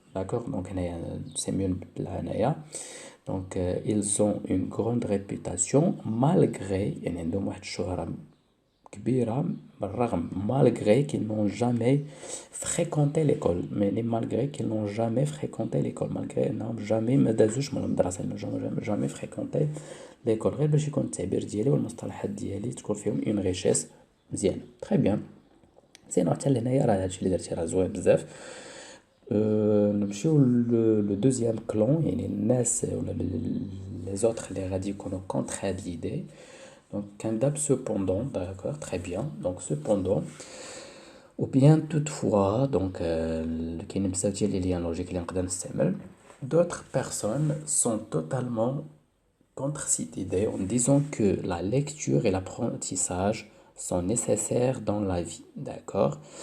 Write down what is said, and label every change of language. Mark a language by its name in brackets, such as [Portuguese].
[French] D'accord, donc هنايا c'est mieux نبدلها هنايا. Donc ils ont une grande réputation malgré [Arabic] يعني عندهم واحد الشهرة كبيرة بالرغم [French] malgré qu'ils n'ont jamais fréquenté l'école, mais malgré qu'ils n'ont jamais fréquenté l'école, malgré انهم jamais [Arabic] ما دازوش من المدرسة, [French] jamais fréquenté l'école, [Arabic] غير باش يكون التعبير ديالي والمصطلحات ديالي تكون فيهم [French] une richesse مزيانة. très bien, [Arabic] سينو حتى لهنايا راه هادشي اللي درتي راه زوين بزاف. نمشيو لو دوزيام كلون, يعني الناس ولا les autres اللي غادي يكونوا contre هاد l'idée. [French] Donc, كندب cependant, d'accord, très bien. Donc, cependant, ou bien toutefois, donc, [Arabic] كاين بزاف ديال [French] les liens logiques اللي نقدر نستعمل. D'autres personnes sont totalement contre cette idée en disant que la lecture et l'apprentissage sont nécessaires dans la vie, d'accord.